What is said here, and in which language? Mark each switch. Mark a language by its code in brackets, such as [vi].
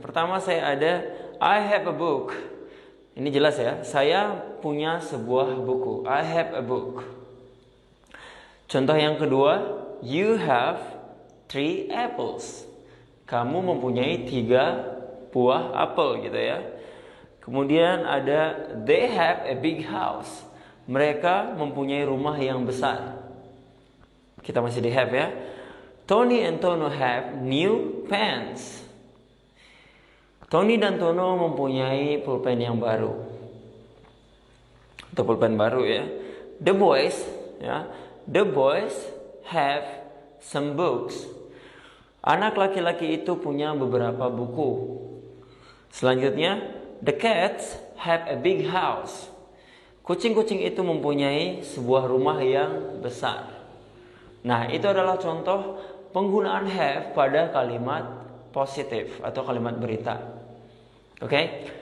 [id] Pertama saya ada [en] I have a book. [id] Ini jelas ya. Saya punya sebuah buku. [en] I have a book. [id] Contoh yang kedua, [en] you have 3 apples. [id] Kamu mempunyai 3 buah apel gitu ya. Kemudian ada [en] they have a big house. [id] Mereka mempunyai rumah yang besar. Kita masih di have ya. [en] Tony and Tono have new pens. [id] Tony dan Tono mempunyai pulpen yang baru. Atau pulpen baru ya. [en] The boys ya. The boys have some books. [id] Anak laki-laki itu punya beberapa buku. Selanjutnya, [en] the cats have a big house. [id] Kucing-kucing itu mempunyai sebuah rumah yang besar. Nah, itu adalah contoh penggunaan have pada kalimat positif atau kalimat berita. Oke?